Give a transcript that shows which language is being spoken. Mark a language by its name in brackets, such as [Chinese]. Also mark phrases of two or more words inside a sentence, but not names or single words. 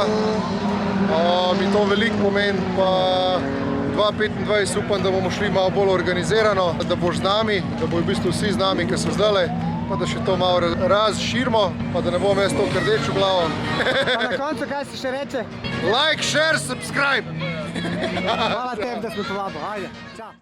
[Slovenian] Mi to veliko pomeni, pa 2025 upam, da bomo šli malo bolj organizirano, da boš z nami, da bojo v bistvu vsi z nami, ki so zdajle, pa da še to malo razširimo, pa da ne bom jaz to rdečo glavo. Pa na koncu, kaj se še reče? [English] Like, share, subscribe! [Slovenian] Hvala tebi, da smo povabil. Ajde, čau.